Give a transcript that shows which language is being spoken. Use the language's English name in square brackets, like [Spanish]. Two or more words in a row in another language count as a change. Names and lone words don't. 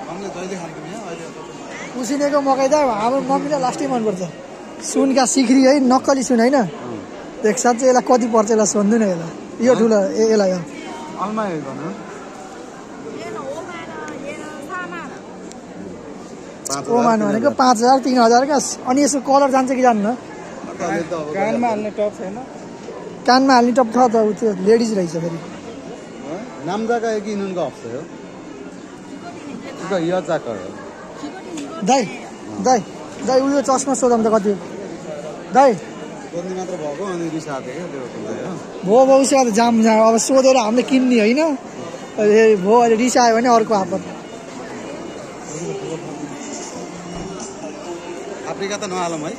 [Nepali] उसिनेको मकै त हाम्रो मम्मीलाई लास्टै मनपर्छ सुनका सिख्री है नक्कली सुन होइन एक साथ चाहिँ यसलाई कति पर्छ यसलाई सोध्नु न यसलाई यो ठुलो यसलाई ओमान भनेको 5,000 3,000 क्या अनि यसको कलर जान्छ कि जान्न कानमा हाल्ने टप छैन कानमा हाल्ने टप छ त त्यो लेडिज रहेछ फेरि [Korean] 남자가 여기 있는 거 없어요? 이거 여자 거예요. [Nepali] दाइ उयो चस्मा सोधौँ त कति दाइ सोध्ने मात्र भएको अनि रिसाएको त्यो हुँदैन भो उसमा त जाम अब सोधेर हामीले किन्ने होइन भो अहिले रिसायो भने अर्को आपत फाप्रिका त नहालौँ है